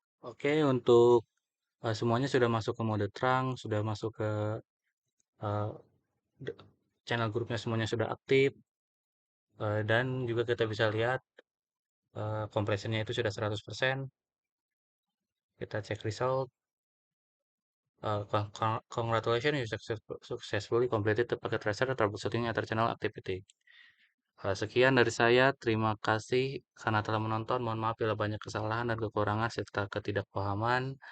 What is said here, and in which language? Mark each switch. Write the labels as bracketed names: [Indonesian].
[Indonesian] Oke, untuk semuanya sudah masuk ke mode terang, sudah masuk ke eh, d- channel grupnya semuanya sudah aktif, dan juga kita bisa lihat kompresinya itu sudah 100%. Kita cek result. [English] Congratulations, you successfully completed the packet tracer troubleshooting ether channel activity. [Indonesian] Sekian dari saya. Terima kasih karena telah menonton. Mohon maaf bila banyak kesalahan dan kekurangan serta ketidakpahaman.